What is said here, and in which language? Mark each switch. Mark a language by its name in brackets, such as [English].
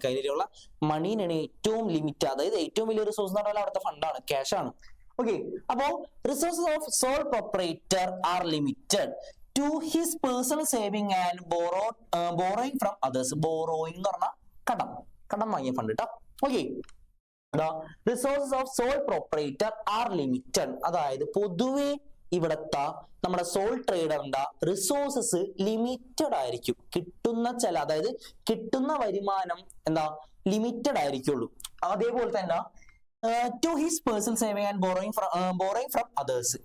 [Malayalam] കയ്യിലുള്ള മണീനാണ് ഏറ്റവും ലിമിറ്റ്. അതായത് ഏറ്റവും വലിയ റിസോഴ്സ് എന്ന് പറഞ്ഞാൽ അവിടുത്തെ ഫണ്ടാണ്, ക്യാഷ് ആണ്. [English] Okay, അപ്പോ resources of sole proprietor are limited to his personal saving and borrowing from others. [Malayalam] Borrowing എന്ന് പറഞ്ഞാൽ കടം വാങ്ങിയ ഫണ്ട് കേട്ടോ. [English] Okay, the resources of sole proprietor are limited. [Malayalam] അതായത് പൊതുവെ ഇവിടത്തെ നമ്മുടെ സോൾ ട്രേഡറിന്റെ റിസോഴ്സസ് ലിമിറ്റഡ് ആയിരിക്കും. അതായത് കിട്ടുന്ന വരുമാനം ലിമിറ്റഡ് ആയിരിക്കുള്ളൂ. അതേപോലെ തന്നെ [English] To his personal saving and borrowing from others.